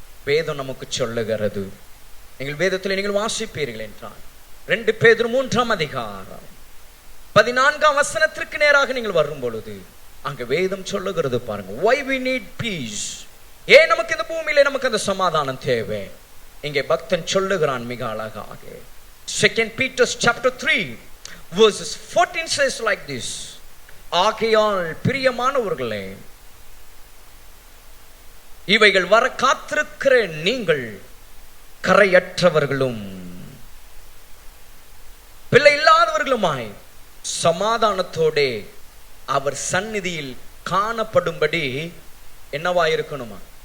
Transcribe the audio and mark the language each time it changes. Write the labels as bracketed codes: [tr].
[ta] வேதம் நமக்கு சொல்லுகிறது. நீங்கள் வேதத்தில் நீங்கள் வாசிப்பீர்கள் என்றால் 2 பேதுரு 3ஆம் அதிகாரம் 14ஆம் வசனத்திற்கு நேராக நீங்கள் வரும் பொழுது அங்க வேதம் சொல்லுகிறது பாருங்க. [en] why we need peace. [ta] ஏன் நமக்கு இந்த பூமியில நமக்கு அந்த சமாதானம் தேவை? இங்கே பக்தன் சொல்லுகிறான் மிக அழகாக. [en] 2 Peter chapter 3 verses 14 says like this. [ta] ஆகையால் பிரியமானவர்களே, இவைகள் வர காத்திருக்கிற நீங்கள் கரையற்றவர்களும் பிள்ளை இல்லாதவர்களுமாய் சமாதானத்தோட அவர் சந்நிதியில் காணப்படும்படி என்னவாயிருக்கணுமா?